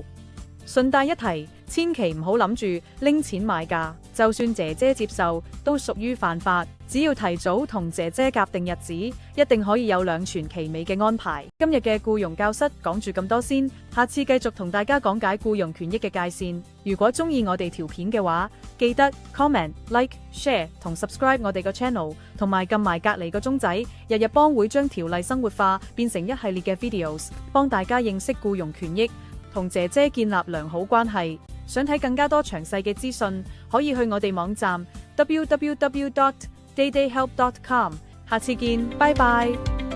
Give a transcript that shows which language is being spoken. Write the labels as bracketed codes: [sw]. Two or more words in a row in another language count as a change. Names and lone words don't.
[yue] 順帶一提，千祈唔好諗住拎錢買假，就算姐姐接受，都屬於犯法。只要提早同姐姐夾定日子，一定可以有兩全其美嘅安排。今日嘅僱傭教室講住咁多先，下次繼續同大家講解僱傭權益嘅界線。如果中意我哋條片嘅話，記得 [en] comment、like、share [yue] 同 subscribe 我哋個 channel， 同埋撳埋隔離個鐘仔。日日幫會將條例生活化，變成一系列嘅 videos， 幫大家認識僱傭權益，同姐姐建立良好關係。想睇更加多詳細嘅資訊，可以去我哋網站 www.daydayhelp.com。下次見，拜拜。